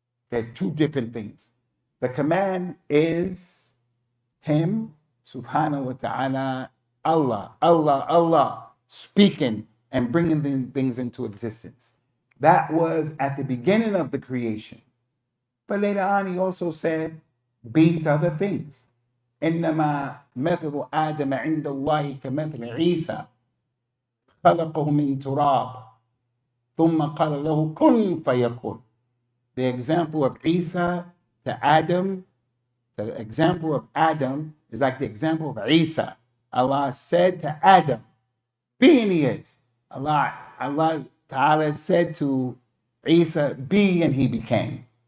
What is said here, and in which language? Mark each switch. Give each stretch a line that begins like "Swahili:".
English: They're two different things. The command is Him, subhanahu wa ta'ala, Allah, speaking and bringing things into existence. That was at the beginning of the creation. But later on, He also said, be to other things.
Arabic: إنما مثل آدم عند الله كمثل عيسى خلقه من تراب ثم قال له كن فيكون.
English: The example of Isa to Adam, the example of Adam is like the example of Isa. Allah said to Adam, be and he is. Allah Ta'ala said to Isa, be and he became.